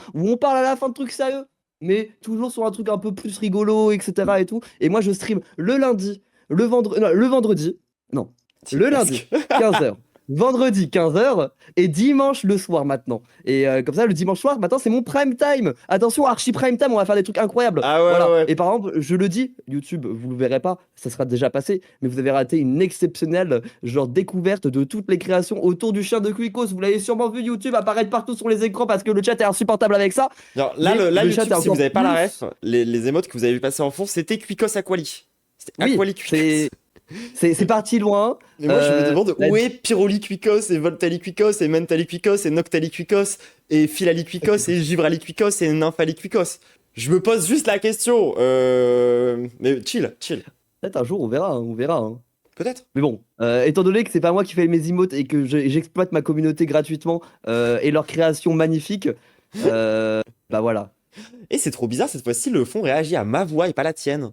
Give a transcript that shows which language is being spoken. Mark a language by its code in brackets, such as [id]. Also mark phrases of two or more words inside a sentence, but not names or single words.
[fr] Où on parle à la fin de trucs sérieux, mais toujours sur un truc un peu plus rigolo, etc. et tout. Et moi, je stream le lundi. Le vendredi, non, le lundi, 15h, vendredi, 15h, et dimanche le soir maintenant. Et comme ça, le dimanche soir, maintenant, c'est mon [en] prime time. [fr] Attention, archi [en] prime time, [fr] on va faire des trucs incroyables. Ah ouais, voilà. ouais. Et par exemple, je le dis, YouTube, vous le verrez pas, ça sera déjà passé, mais vous avez raté une exceptionnelle genre découverte de toutes les créations autour du chien de Quicos. Vous l'avez sûrement vu YouTube apparaître partout sur les écrans parce que le chat est insupportable avec ça. Genre, là, le YouTube, chat est si vous n'avez pas plus... la ref, les émotes que vous avez vu passer en fond, c'était Quicos Aquali. C'était Oui, Aquali Quicos. c'est parti loin. Mais moi, je me demande où est Pyroli Quicos, et Voltali Quicos, et Mentali Quicos, et Noctali Quicos, et Philali Quicos, et Givrali Quicos, et Nymphali Quicos. Je me pose juste la question. Mais chill. Peut-être un jour, on verra. Hein. Peut-être. Mais bon, étant donné que c'est pas moi qui fais mes emotes et que j'exploite ma communauté gratuitement et leur création magnifique, bah voilà. Et c'est trop bizarre, cette fois-ci, le fond réagit à ma voix et pas la tienne.